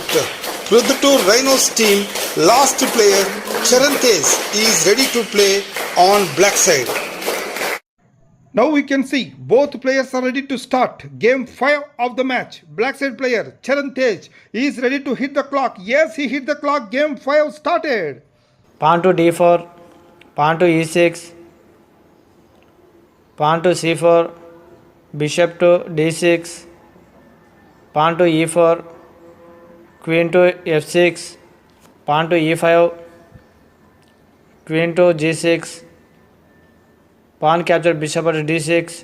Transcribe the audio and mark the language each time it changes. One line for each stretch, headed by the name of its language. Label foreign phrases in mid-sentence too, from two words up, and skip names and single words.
English: Proddatur Rhinos team last player Charantes is ready to play on black side. Now we can see both players are ready to start. Game 5 of the match. Black side player Charantes is ready to hit the clock. Yes, he hit the clock. Game 5 started. Pawn to d4. Pawn to e6. Pawn to c4. Bishop to d6. Pawn to e4. Queen to f6. Pawn to e5. Queen to g6. Pawn capture bishop at d6.